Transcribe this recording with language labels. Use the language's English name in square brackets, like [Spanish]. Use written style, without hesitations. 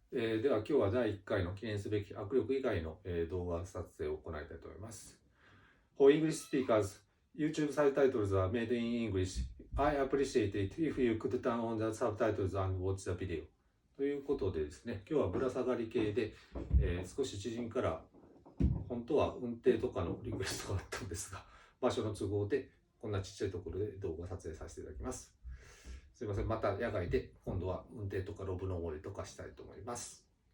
[Japanese] では今日は第1回の記念すべき握力以外の、動画撮影を行いたいと思います。 [English] For English speakers, YouTube subtitles are made in English. I appreciate it if you could turn on the subtitles and watch the video. [Japanese] ということでですね、今日はぶら下がり系で、少し知人から本当は運転とかのリクエストがあったんですが、場所の都合でこんなちっちゃいところで動画撮影させていただきます。すいません、また野外で今度は運転とかロブ登りとかしたいと思います。